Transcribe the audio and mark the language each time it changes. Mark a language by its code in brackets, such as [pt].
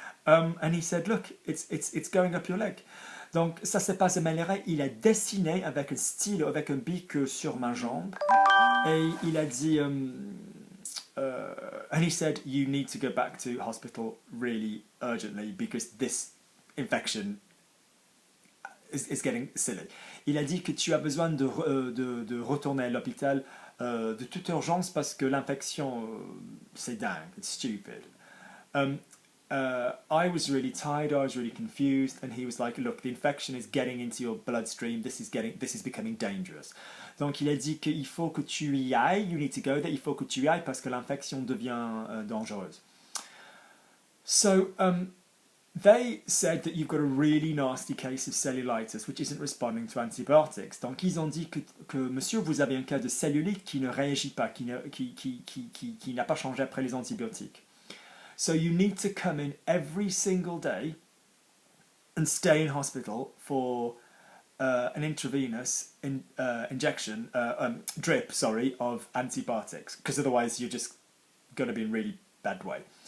[en] And he said, look, it's going up your leg. [fr] Donc ça s'est pas amélioré. Il a dessiné avec un stylo, avec un bic sur ma jambe. Et il a dit, [en] and he said, you need to go back to hospital really urgently because this infection is getting silly. [fr] Il a dit que tu as besoin de retourner à l'hôpital de toute urgence parce que l'infection, c'est dingue, [en] it's stupid. I was really tired, I was really confused, and he was like, look, the infection is getting into your bloodstream, this is becoming dangerous. [fr] Donc il a dit qu'il faut que tu y ailles, [en] you need to go there, [fr] il faut que tu y ailles parce que l'infection devient dangereuse. [en] So, they said that you've got a really nasty case of cellulitis which isn't responding to antibiotics. [fr] Donc ils ont dit que monsieur, vous avez un cas de cellulite qui ne réagit pas, qui n'a pas changé après les antibiotiques. [en] So you need to come in every single day and stay in hospital for an intravenous injection, drip, of antibiotics, because otherwise you're just going to be in really bad way.